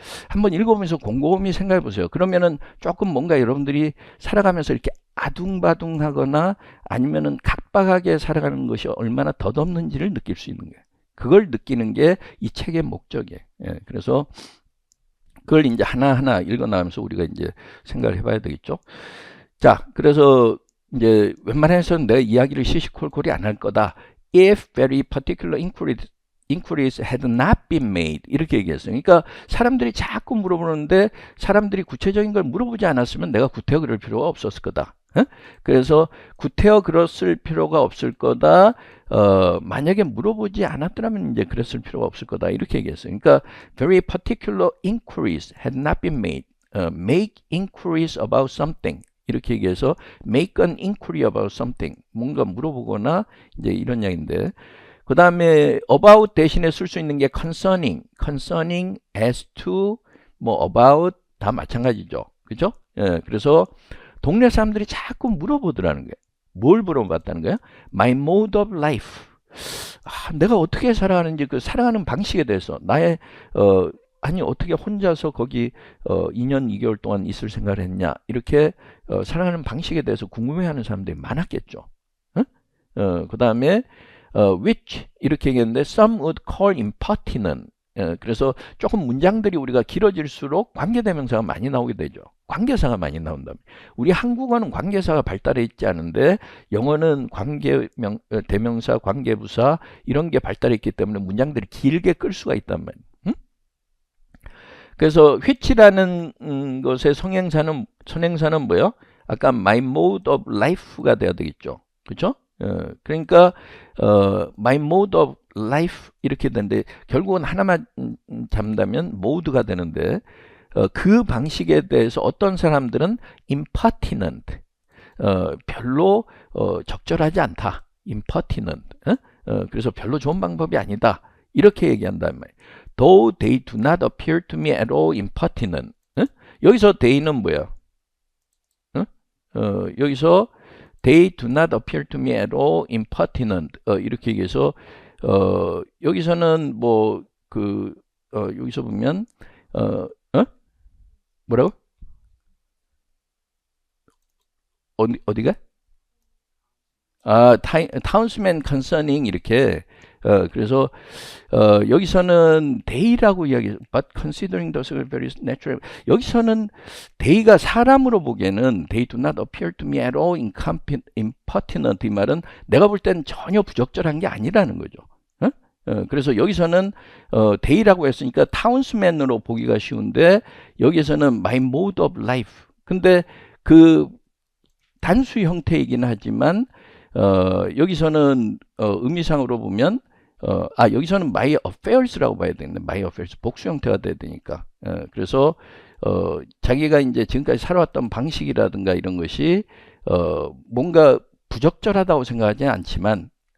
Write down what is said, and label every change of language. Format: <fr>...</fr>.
<ko>한번 읽어보면서 곰곰이 생각해 보세요. 그러면은 조금 뭔가 여러분들이 살아가면서 이렇게 아둥바둥하거나 아니면은 각박하게 살아가는 것이 얼마나 덧없는지를 느낄 수 있는 거예요. 그걸 느끼는 게 이 책의 목적이에요. 그래서 그걸 이제 하나하나 읽어나가면서 우리가 이제 생각을 해봐야 되겠죠. 자, 그래서 이제 웬만해서는 내 이야기를 시시콜콜이 안 할 거다.</ko> <en>If very particular inquiries had not been made</en> <ko>이렇게 얘기했어요. 그러니까 사람들이 자꾸 물어보는데 사람들이 구체적인 걸 물어보지 않았으면 내가 구태여 그럴 필요가 없었을 거다. 그래서 구태여 그랬을 필요가 없을 거다. 만약에 물어보지 않았더라면 이제 그랬을 필요가 없을 거다. 이렇게 얘기했어요. 그러니까</ko> <en>very particular inquiries had not been made. Make inquiries about something.</en> <ko>이렇게 얘기해서</ko> <en>make an inquiry about something.</en> <ko>뭔가 물어보거나 이제 이런 이야기인데 그 다음에 about 대신에 쓸 수 있는 게 concerning as to 뭐 about 다 마찬가지죠. 그죠? 그래서 동네 사람들이 자꾸 물어보더라는 거예요. 뭘 물어봤다는 거예요?</ko> <en>My mode of life.</en> <ko>내가 어떻게 살아가는지 그 살아가는 방식에 대해서 나의 아니 어떻게 혼자서 거기 2년 2개월 동안 있을 생각을 했냐 이렇게 살아가는 방식에 대해서 궁금해하는 사람들이 많았겠죠. 그 다음에</ko> <en>which</en> <ko>이렇게 얘기했는데</ko> <en>some would call impertinent.</en> <ko>그래서 조금 문장들이 우리가 길어질수록 관계대명사가 많이 나오게 되죠. 관계사가 많이 나온다. 우리 한국어는 관계사가 발달해 있지 않은데 영어는 대명사, 관계부사 이런 게 발달해 있기 때문에 문장들이 길게 끌 수가 있단 말이에요. 그래서 which라는 것의 선행사는 뭐예요? 아까</ko> <en>my mode of life</en> <ko>가 돼야 되겠죠. 그렇죠? 그러니까</ko> <en>my mode of life</en> <ko>이렇게 되는데 결국은 하나만 잡는다면 mode가 되는데 그 방식에 대해서 어떤 사람들은 impertinent 별로 적절하지 않다. impertinent 그래서 별로 좋은 방법이 아니다. 이렇게 얘기한단 말이에요.</ko> <en>Though they do not appear to me at all impertinent.</en> <ko>여기서 they는 뭐야? 여기서</ko> <en>They do not appear to me at all impertinent.</en> <ko>이렇게 얘기해서 여기서는 뭐 여기서 보면 뭐라고? 어디가? townsman concerning 이렇게 그래서 여기서는 they라고 이야기해요.</ko> <en>But considering the very natural</en> <ko>여기서는 they가 사람으로 보기에는</ko> <en>they do not appear to me at all impertinent</en> <ko>이 말은 내가 볼 때는 전혀 부적절한 게 아니라는 거죠. 그래서 여기서는 they라고 했으니까 townsman으로 보기가 쉬운데 여기서는</ko> <en>my mode of life</en> <ko>근데 그 단수 형태이긴 하지만 여기서는 의미상으로 보면 여기서는 my affairs라고 봐야 되는데 my affairs 복수 형태가 돼야 되니까 그래서 자기가 이제 지금까지 살아왔던 방식이라든가 이런 것이 뭔가 부적절하다고 생각하지 않지만</ko>